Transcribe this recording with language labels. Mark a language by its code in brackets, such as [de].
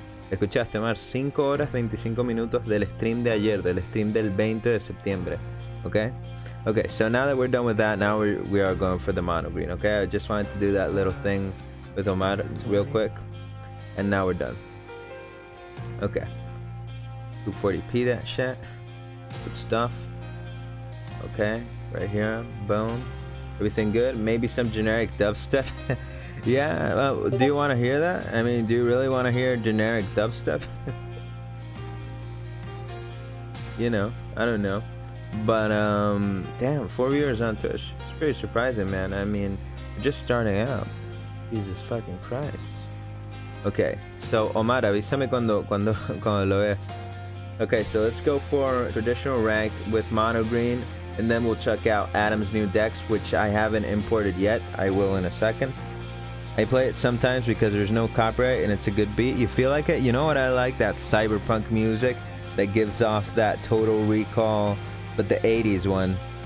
[es] Escuchaste, Omar, 5 horas 25 minutos del stream de ayer, del stream del 20 de septiembre. [en] Okay? Okay, so now that we're done with that, now we are going for the mono green. Okay, I just wanted to do that little thing with Omar real quick. And now we're done. Okay. 240p that shit. Good stuff. Okay, right here. Boom. Everything good? Maybe some generic dubstep. Yeah, do you want to hear that? I mean, do you really want to hear generic dubstep? You know, I don't know. But, damn, 4 viewers on Twitch. It's pretty surprising, man. I mean, just starting out. Jesus fucking Christ. Okay, so [es] Omar, avísame cuando lo veas. [en] Okay, so let's go for traditional rank with mono green. And then we'll check out Adam's new decks, which I haven't imported yet. I will in a second. I play it sometimes because there's no copyright and it's a good beat. You feel like it? You know what I like? That cyberpunk music that gives off that Total Recall, but the 80s one.